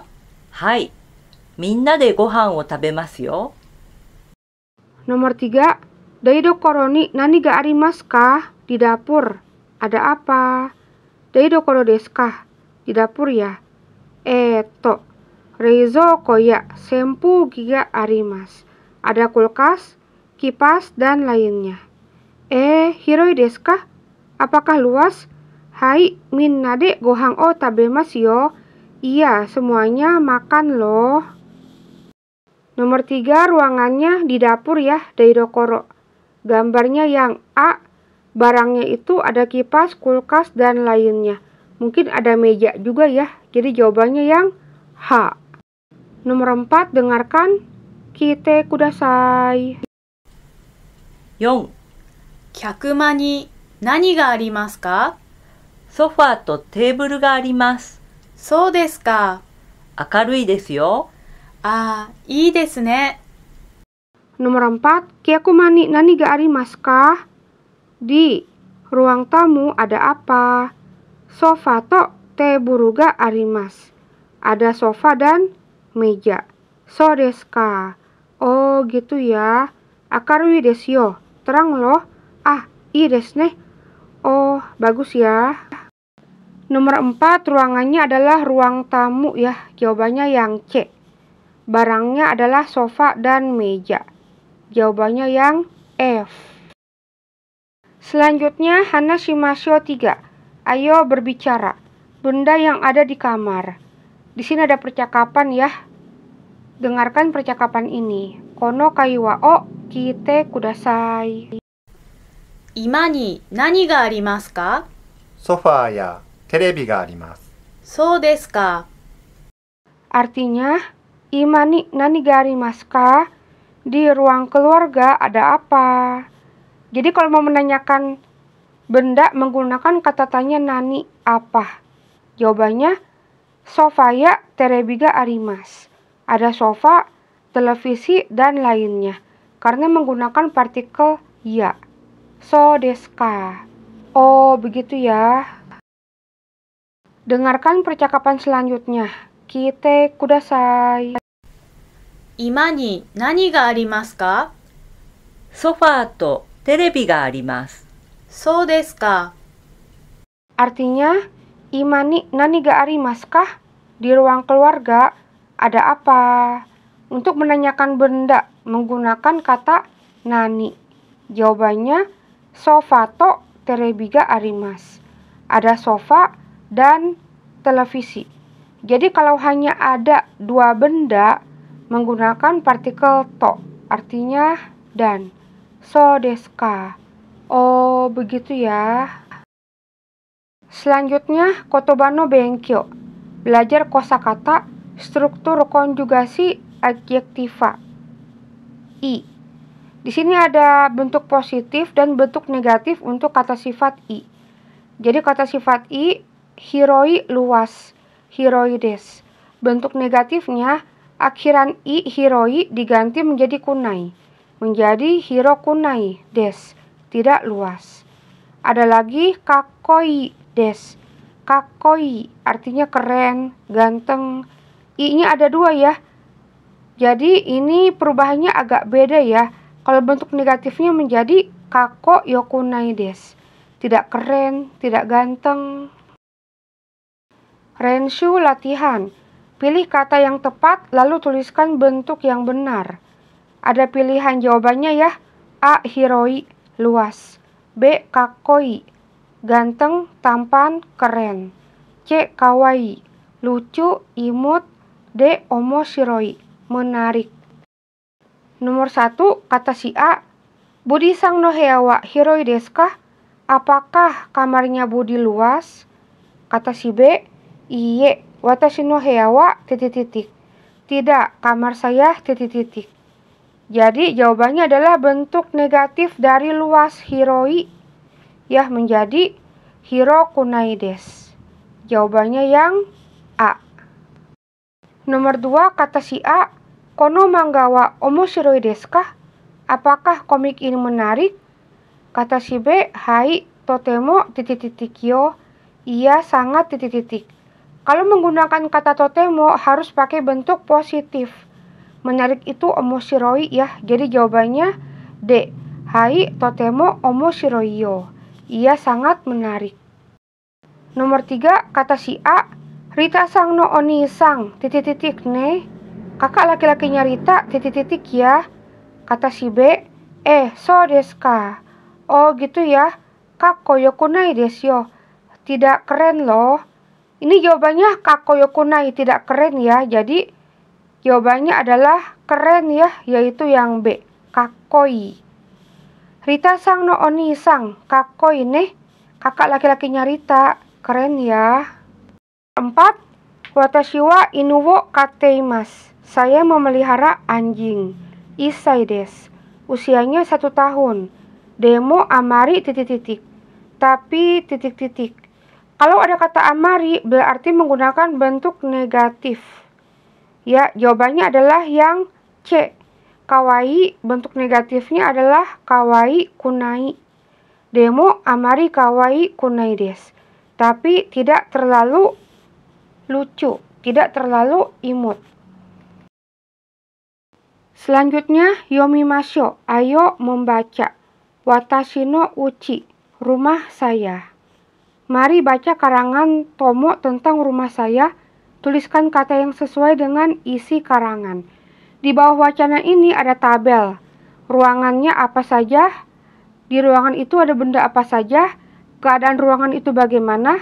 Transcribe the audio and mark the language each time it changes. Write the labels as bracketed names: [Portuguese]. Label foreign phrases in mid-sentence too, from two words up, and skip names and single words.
[Japanese] はい。みんなでご飯を食べますよ。 [Indonesian] Nomor 3. [Japanese] 台所に何がありますか? [Indonesian] Di dapur. Ada apa? [Japanese] 台所ですか? Di dapur ya. 冷蔵庫や扇風機があります. [Indonesian] Ada kulkas, kipas, dan lainnya. [Japanese] 広いですか? Apakah luas? Hai, みんなでご飯を食べますよ. [Indonesian] Iya, semuanya makan loh. Nomor 3, ruangannya di dapur ya, daidokoro. Gambarnya yang A, barangnya itu ada kipas, kulkas, dan lainnya. Mungkin ada meja juga ya, jadi jawabannya yang H. Nomor 4, dengarkan. [Japanese] 聞いてください. 4、客間に何がありますか？ソファーとテーブルがあります。そうですか。明るいですよ。ああ、いいですね。 Nomor 4, 客間に何がありますか? [Indonesian] Di ruang tamu ada apa? [Japanese] ソファーとテーブルがあります. [Indonesian] Ada sofa dan meja. [Japanese] そうですか. [Indonesian] Oh, gitu ya. [Japanese] 明るいですよ. Terang loh. ああ、いいですね. Oh, bagus ya. [Indonesian] Nomor 4, ruangannya adalah ruang tamu ya. Jawabannya yang C. Barangnya adalah sofa dan meja. Jawabannya yang F. [Japanese] Selanjutnya, 話しましょう 3. [Indonesian] Ayo berbicara. Benda yang ada di kamar. Di sini ada percakapan ya. Dengarkan percakapan ini. [Japanese] この会話を聞いてください. 今に何がありますか？ソファーやテレビがあります。そうですか。 Artinya, 居間に何がありますか? [Indonesian] Di ruang keluarga ada apa? Jadi kalau mau menanyakan benda menggunakan kata tanya nani apa? [Japanese] Jawabannya ソファーやテレビがあります. [Indonesian] Ada sofa, televisi, dan lainnya. Karena menggunakan partikel ya. [Japanese] そうですか. Oh, begitu ya. [Indonesian] Dengarkan percakapan selanjutnya. [Japanese] 聞いてください. 今に何がありますか？ソファーとテレビがあります。そうですか。 Artinya, 居間に何がありますか? [Indonesian] Di ruang keluarga ada apa? Untuk menanyakan benda menggunakan kata nani. [Japanese] Jawabannya ソファーとテレビがあります. [Indonesian] Ada sofa dan televisi. Jadi kalau hanya ada dua benda menggunakan partikel to, artinya dan. [Japanese] そうですか. Oh, begitu ya. Selanjutnya, ことばの勉強. [Indonesian] Belajar kosakata, struktur konjugasi adjektiva. I. Di sini ada bentuk positif dan bentuk negatif untuk kata sifat i. Jadi kata sifat i, [Japanese] hiroi [Indonesian] luas, [Japanese] 広いです. [Indonesian] Bentuk negatifnya, akhiran i hiroi diganti menjadi kunai. [Japanese] Menjadi 広くないです, [Indonesian] tidak luas. Ada lagi [Japanese] かっこいいです. [Indonesian] Kakoi artinya keren, ganteng. I-nya ada dua ya. Jadi ini perubahannya agak beda ya. Kalau bentuk negatifnya menjadi [Japanese] かっこよくないです. [Indonesian] Tidak keren, tidak ganteng. Renshu latihan. Pilih kata yang tepat lalu tuliskan bentuk yang benar. Ada pilihan jawabannya ya. A. Hiroi, luas. B. Kakoi, ganteng, tampan, keren. C. Kawaii, lucu, imut. D. Omoshiroi, menarik. Nomor 1, kata si A. [Japanese] ブディさんの部屋は広いですか? [Indonesian] Apakah kamarnya Budi luas? Kata si B. [Japanese] いいえ、私の部屋は... [Indonesian] Tidak, kamar saya ... Jadi jawabannya adalah bentuk negatif dari luas hiroi. [Japanese] Ya, menjadi 広くないです. [Indonesian] Jawabannya yang A. Nomor 2, kata si A. [Japanese] この漫画は面白いですか? [Indonesian] Apakah komik ini menarik? Kata si B. [Japanese] はい、とても…よ. [Indonesian] Iya, sangat ... Kalau menggunakan kata totemo harus pakai bentuk positif. Menarik itu omoshiroi ya. Jadi jawabannya D. Hai, [Japanese] とても面白いよ. [Indonesian] Iya, sangat menarik. Nomor 3, kata si A. [Japanese] リタさんのお兄さん…ね. [Indonesian] Kakak laki-lakinya Rita ... ya. Kata si B. [Japanese] そうですか. [Indonesian] Oh, gitu ya. [Japanese] かっこよくないですよ. [Indonesian] Tidak keren loh. Ini jawabannya [Japanese] かっこよくない, [Indonesian] tidak keren ya. Jadi jawabannya adalah keren ya, yaitu yang B. [Japanese] かっこいい。リタさんのお兄さん。かっこいいね. [Indonesian] Kakak laki-lakinya Rita. Keren ya. 4. [Japanese] 私は犬を飼っています. [Indonesian] Saya memelihara anjing. [Japanese] 一歳です. [Indonesian] Usianya 1 tahun. [Japanese] でもあまり... Tapi ... [Indonesian] Kalau ada kata amari berarti menggunakan bentuk negatif. Ya, jawabannya adalah yang C. Kawaii, bentuk negatifnya adalah [Japanese] かわいくない. でもあまりかわいくないです. [Indonesian] Tapi tidak terlalu lucu, tidak terlalu imut. Selanjutnya, yomimasho, ayo membaca. [Japanese] 私の家, [Indonesian] rumah saya. Mari baca karangan Tomo tentang rumah saya. Tuliskan kata yang sesuai dengan isi karangan. Di bawah wacana ini ada tabel. Ruangannya apa saja? Di ruangan itu ada benda apa saja? Keadaan ruangan itu bagaimana?